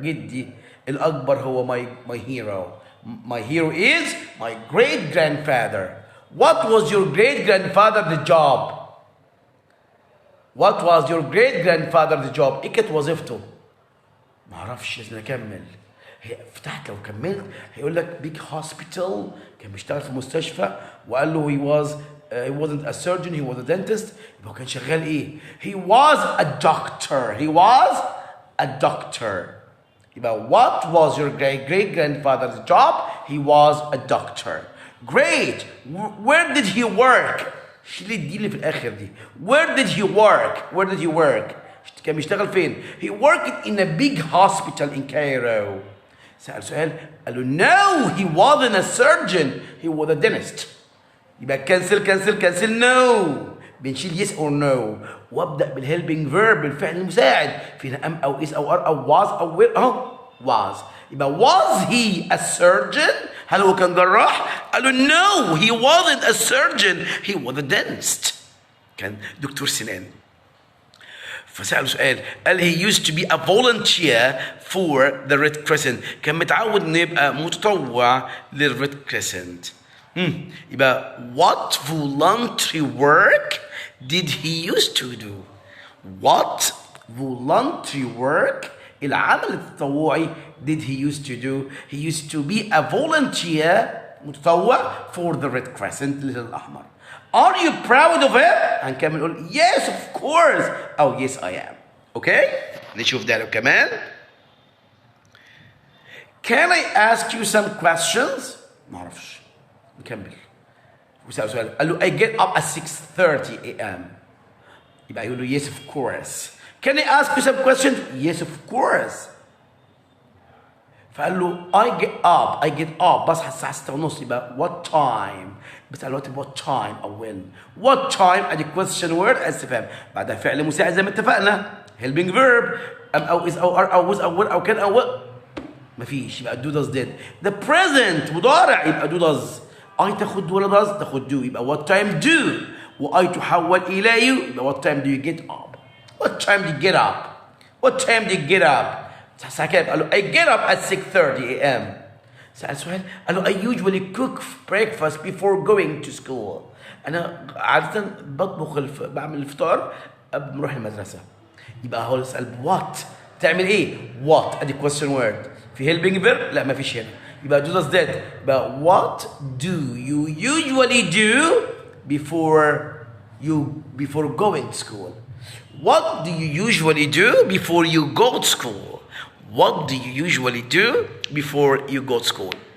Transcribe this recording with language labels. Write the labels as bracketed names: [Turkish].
[Arabic] جدي الأكبر هو [English] my hero. My hero is my great grandfather. What was your great grandfather's job? What was your great grandfather's job؟ [Arabic] إيه كانت وظيفته؟ ما أعرفش، لازم أكمل. هي فتحت لو كملت هيقول لك [English] big hospital، [Arabic] كان بيشتغل في مستشفى، وقال له [English] he wasn't a surgeon, he was a dentist. [Arabic] يبقى هو كان شغال إيه؟ [English] He was a doctor. He was a doctor. [Arabic] يبقى [English] what was your great grandfather's job? He was a doctor. Great. Where did he work? [Arabic] شيل دي اللي في الآخر دي. [English] Where did he work? Where did he work? [Arabic] كان بيشتغل فين؟ [English] He worked in a big hospital in Cairo. [Arabic] سأل سؤال قال له [English] no, he wasn't a surgeon, he was a dentist. [Arabic] يبقى كنسل no. بنشيل [English] yes or no [Arabic] وابدأ بالهيلبنج فيرب بالفعل المساعد. فينا [English] am أو is أو are أو was أو were أهو was. يبقى was he a surgeon؟ [Arabic] هل هو كان جراح؟ قال له [English] no he wasn't a surgeon he was a dentist. [Arabic] كان دكتور سنان. فسأله سؤال قال [English] he used to be a volunteer for the Red Crescent. [Arabic] كان متعود انه يبقى متطوع للريد كريسنت. [English] يبقى what voluntary work did he used to do? What voluntary work [Arabic] العمل التطوعي [English] did he used to do? He used to be a volunteer [Arabic] متطوع [English] for the Red Crescent [Arabic] الهلال الأحمر. [English] Are you proud of it? [Arabic] هنكمل نقول [English] yes of course أو yes I am. Okay? [Arabic] نشوف ده كمان. [English] Can I ask you some questions? [Arabic] ما أعرفش. نكمل. وسأل سؤال قال له [English] I get up at 6:30 a.m. [Arabic] يبقى يقول له [English] yes of course. Can I ask you some questions? Yes of course. [Arabic] فقال له [English] I get up [Arabic] بصحى الساعة 6:30. يبقى what time؟ بسأل what time أو when؟ what time أدي [English] question word [Arabic] استفهام بعدها فعل مساعد زي ما اتفقنا [English] helping verb [Arabic] أو is أو are أو was أو were أو كان أو مفيش. [English] يبقى do does did. The present [Arabic] مضارع [English] يبقى do does. I [Arabic] تاخد ولا [English] does تاخد do. يبقى what time do و I تحول إلى you. يبقى what time do you get up? What time do you get up? What time do you get up? قال له I get up at 6:30 a.m. سأل سؤال قال له I usually cook breakfast before going to school. [Arabic] أنا عادة بعمل الفطار قبل ما أروح المدرسة. يبقى هو يسأل what تعمل إيه؟ what أدي [English] question word. [Arabic] في [English] helping verb [Arabic] لا ما فيش هنا. يبقى [English] do does did. يبقى what do you usually do before going to school? What do you usually do before you go to school? What do you usually do before you go to school?